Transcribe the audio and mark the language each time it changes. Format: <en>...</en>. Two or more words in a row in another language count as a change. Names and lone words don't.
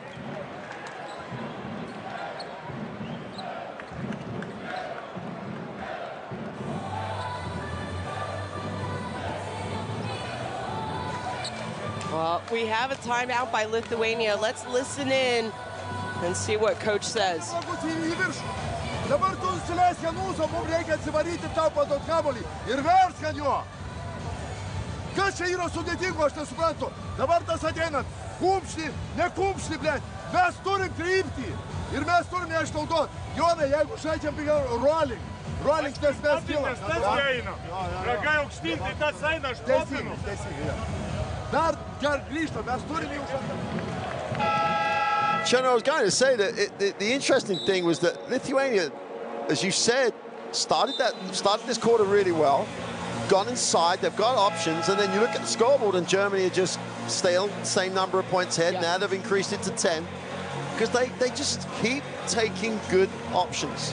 <en>Well, we have a timeout by Lithuania. Let's listen in and see what coach says.</en> <lt>Dabar tu nusileisk ant mūsų, mums reikia atsivaryti tau paduot kamuolį ir versk ant jo. Kas čia yra sudėtingo, aš nesuprantu. Dabar tas ateinat, kumštį, ne kumštį, blėt. Mes turim kryptį ir mes turim ją išnaudot. Jonai, jeigu žaidžiam pigiau rolling, tas mes kylam. Tas eina. Ragai aukštyn, tai tas eina, aš popinu. Teisingai. Dar grįžtam, mes turim jau.</lt> <en>Chano, I was going to say that the interesting thing was that Lithuania, as you said, started this quarter really well, gone inside, they've got options, and then you look at the scoreboard and Germany are just still the same number of points ahead. Now they've increased it to 10 because they just keep taking good options.</en>